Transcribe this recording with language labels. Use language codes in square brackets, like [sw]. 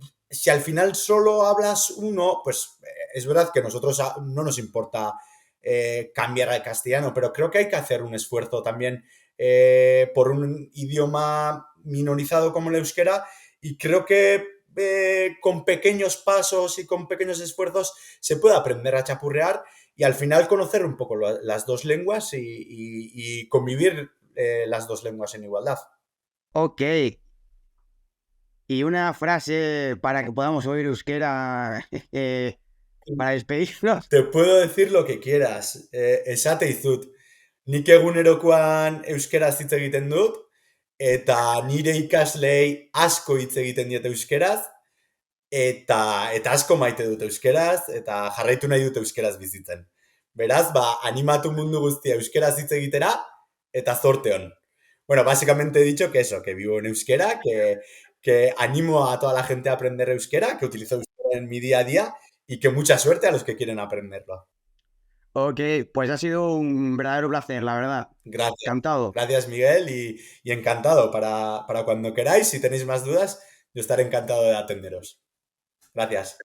[es] si al final solo hablas uno, pues es verdad que nosotros no nos importa cambiar al castellano, pero creo que hay que hacer un esfuerzo también por un idioma minorizado como el euskera y creo que con pequeños pasos y con pequeños esfuerzos se puede aprender a chapurrear y al final conocer un poco las dos lenguas y convivir las dos lenguas en igualdad. Ok. Y una frase para que podamos oír euskera para despedirnos. Te puedo decir lo que quieras. [eu] Esate izut. Nik egunerokoan euskaraz hitz egiten dut, eta nire ikaslei asko hitz egiten diet euskeraz, eta asko maite dut euskeraz, eta jarraitu nahi dut euskeraz bizitzen. Beraz, animatu mundu guztia euskeraz hitz egitera, eta zorte on. [es] Bueno, básicamente he dicho que eso, que vivo en euskera, que animo a toda la gente a aprender euskera, que utilizo euskera en mi día a día y que mucha suerte a los que quieren aprenderlo. Ok, pues ha sido un verdadero placer, la verdad. Gracias. Encantado. Gracias, Miguel, y encantado. Para cuando queráis, si tenéis más dudas, yo estaré encantado de atenderos. Gracias.